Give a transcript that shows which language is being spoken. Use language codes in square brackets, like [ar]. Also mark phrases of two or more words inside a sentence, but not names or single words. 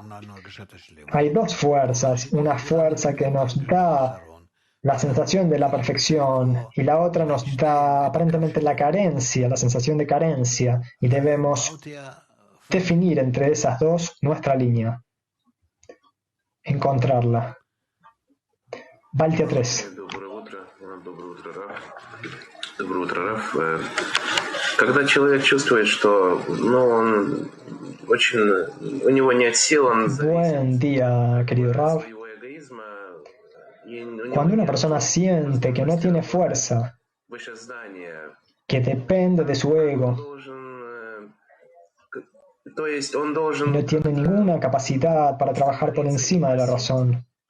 [es] Hay dos fuerzas, una fuerza que nos da la sensación de la perfección y la otra nos da aparentemente la carencia, la sensación de carencia, y debemos definir entre esas dos nuestra línea, encontrarla. Baltia 3. [ru] Доброе утро, Раф. Когда человек чувствует, что он очень, у него нет сил, он [es] Buen día, querido Rav. Cuando una persona siente que no tiene fuerza que depende de su ego. No tiene ninguna capacidad para trabajar por encima de la razón.